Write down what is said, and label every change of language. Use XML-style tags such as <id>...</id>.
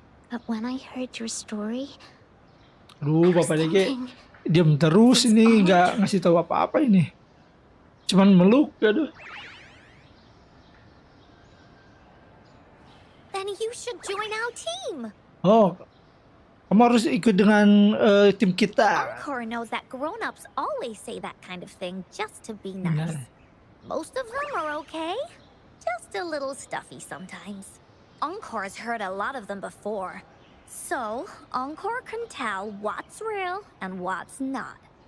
<en>But when I heard your story,</en> <id>Aduh, bapaknya kayak diam terus ini, nggak ngasih tahu apa-apa ini. Cuman meluk, aduh.</id> <en>Then you should join our team.</en> <id>Oh, kamu harus ikut dengan tim kita.</id> <en>Encore knows that grown-ups always say that kind of thing just to be nice. Most of them are okay. Just a little stuffy sometimes. Encore's heard a lot of them before. So, Encore can tell what's real and what's not.</en>